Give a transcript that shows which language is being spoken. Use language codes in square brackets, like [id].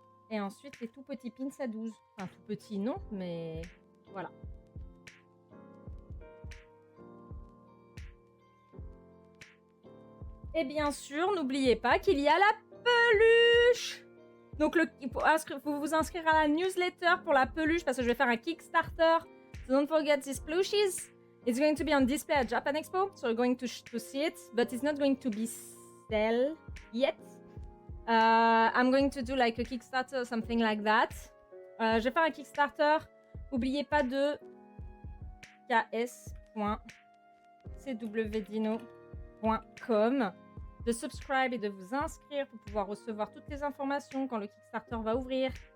[fr] Et ensuite, les tout petits pins à 12. Enfin, tout petits, non, mais voilà. Et bien sûr, n'oubliez pas qu'il y a la peluche. Donc, vous vous inscrire à la newsletter pour la peluche parce que je vais faire un Kickstarter. [en] So don't forget these plushies. It's going to be on display at Japan Expo. So you're going to see it. But it's not going to be sell yet. I'm going to do like a Kickstarter or something like that. [fr] Je vais faire un Kickstarter. N'oubliez pas de ks.cwdino.com de subscribe et de vous inscrire pour pouvoir recevoir toutes les informations quand le Kickstarter va ouvrir.